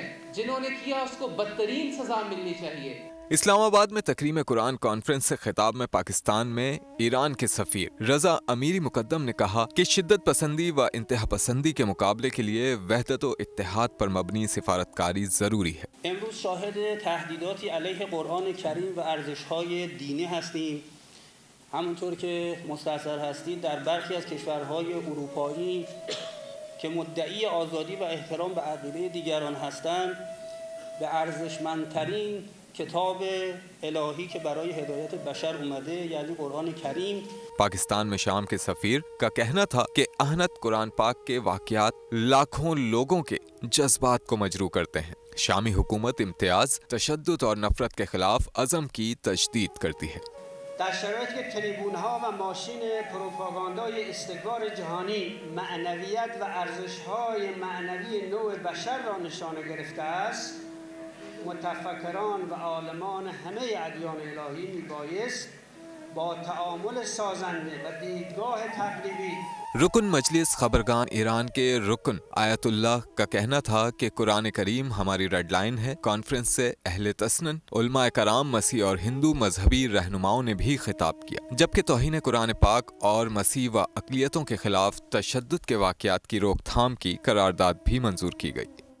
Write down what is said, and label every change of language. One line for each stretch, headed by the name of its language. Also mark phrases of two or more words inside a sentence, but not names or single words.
Urdu: جنہوں نے کیا اس کو بدترین سزا ملنی چاہیے. اسلام آباد میں تکریم قرآن کانفرنس سے خطاب میں پاکستان میں ایران کے سفیر رضا امیری مقدم نے کہا کہ شدت پسندی و انتہا پسندی کے مقابلے کے لیے وحدت و اتحاد پر مبنی سفارتکاری ضروری ہے.
Persian: امروز شاهد تهدیداتی علیه قرآن کریم و ارزش‌های دینی هستیم. همونطور که مستحضر هستید در برخی از کشورهای اروپایی که مدعی آزادی و احترام به عقیده دیگران هستند به ارزشمندترین کتاب الهی که برای هدایت بشر اومده یعنی قرآن کریم
Urdu: پاکستان میں شام کے سفیر کا کہنا تھا کہ اہانت قرآن پاک کے واقعات لاکھوں لوگوں کے جذبات کو مجروح کرتے ہیں. شامی حکومت امتیاز، تشدد اور نفرت کے خلاف عزم کی تجدید کرتی ہے.
Persian: در شرایطی که تریبون‌ها و ماشین پروپاگاندای استکبار جهانی معنویت و ارزش‌های معنوی نوع بشر را نشانه گرفته است، متفکران و عالمان همه ادیان الهی میبایست با تعامل سازنده و دیدگاه تقلیدی
Urdu: رکن مجلس خبرگان ایران کے رکن آیت اللہ کا کہنا تھا کہ قرآن کریم ہماری
English: red line
Urdu: ہے. کانفرنس سے اہل تسنن، علمائے کرام، مسیح اور ہندو مذہبی رہنماؤں نے بھی خطاب کیا، جبکہ توہین قرآن پاک اور مسیح و اقلیتوں کے خلاف تشدد کے واقعات کی روک تھام کی قرارداد بھی منظور کی گئی.